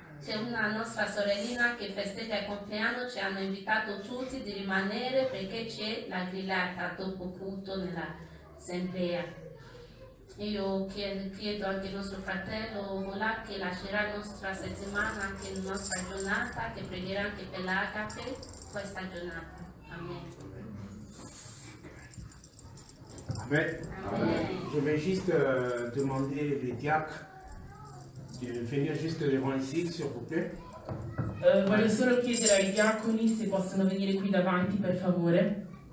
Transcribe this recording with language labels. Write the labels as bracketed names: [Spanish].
[Italian] C'è una nostra sorellina che festeggia il compleanno, ci hanno invitato tutti di rimanere perché c'è la grigliata dopo culto nell'assemblea. Io chiedo anche al nostro fratello Volà che lascerà la nostra settimana, anche la nostra giornata, che pregherà anche per l'Agape questa giornata. Amen. Amen. [French] Je vais juste demander les diacres de venir juste devant ici, s'il vous plaît. [Italian] Voglio solo chiedere ai diaconi se possono venire qui davanti, per favore.